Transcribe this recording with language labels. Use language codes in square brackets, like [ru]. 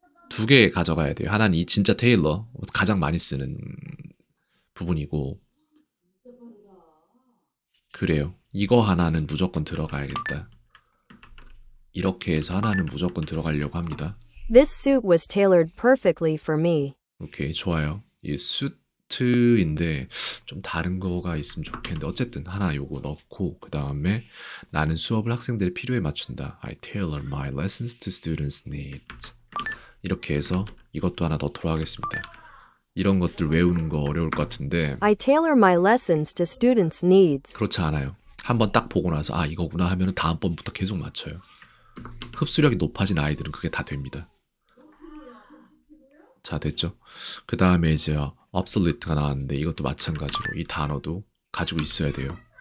[ko] 두 개 가져가야 돼요. 하나는 이 진짜 테일러, 가장 많이 쓰는 부분이고. 그래요. 이거 하나는 무조건 들어가야겠다. 이렇게 해서 하나는 무조건 들어가려고 합니다. [en] this suit was tailored perfectly for me. [ko] 오케이, 좋아요. 이 수트인데 좀 다른 거가 있으면 좋겠는데 어쨌든 하나 요거 넣고 그 다음에 나는 수업을 학생들의 필요에 맞춘다. [en] I tailor my lessons to students' needs. [ko] 이렇게 해서 이것도 하나 넣도록 하겠습니다. 이런 것들 외우는 거 어려울 것 같은데 [en] I tailor my lessons to students' needs. [ko] 그렇지 않아요. 한번 딱 보고 나서 아 이거구나 하면 다음번부터 계속 맞춰요. 흡수력이 높아진 아이들은 그게 다 됩니다. 자 됐죠? 그 다음에 이제 obsolete가 나왔는데 이것도 마찬가지로 이 단어도 가지고 있어야 돼요.